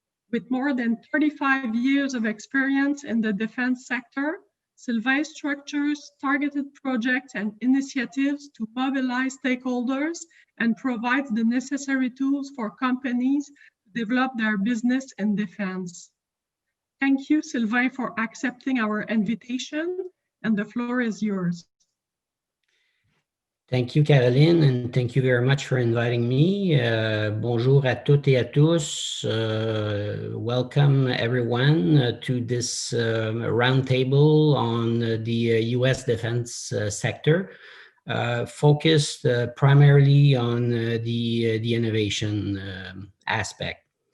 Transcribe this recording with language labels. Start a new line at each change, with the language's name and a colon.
English: With more than 35 years of experience in the defense sector, Sylvain structures targeted projects and initiatives to mobilize stakeholders and provides the necessary tools for companies to develop their business in defense. Thank you, Sylvain, for accepting our invitation, and the floor is yours. Thank you, Caroline, and thank you very much for inviting me.
French: Bonjour à toutes et à tous.
English: Welcome, everyone, to this roundtable on the U.S. defense sector, focused primarily on the innovation aspect.